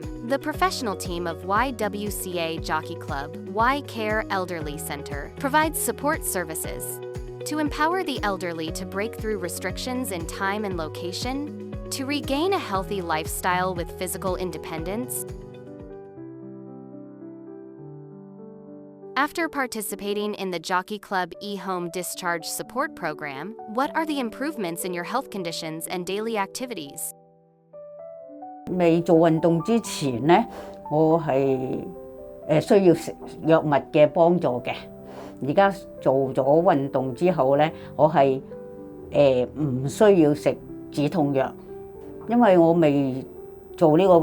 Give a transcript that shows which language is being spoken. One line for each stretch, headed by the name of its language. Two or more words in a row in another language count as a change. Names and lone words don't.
English: The professional team of YWCA Jockey Club Y-Care Elderly Center provides support services to empower the elderly to break through restrictions in time and location, to regain a healthy lifestyle with physical independence. After participating in the Jockey Club e-Home Discharge Support Program, what are the improvements in your health conditions and daily activities?
Cantonese: 未做運動之前呢，我係需要食藥物嘅幫助嘅。而家做咗運動之後呢，我係唔需要食止痛藥，因為我未做呢個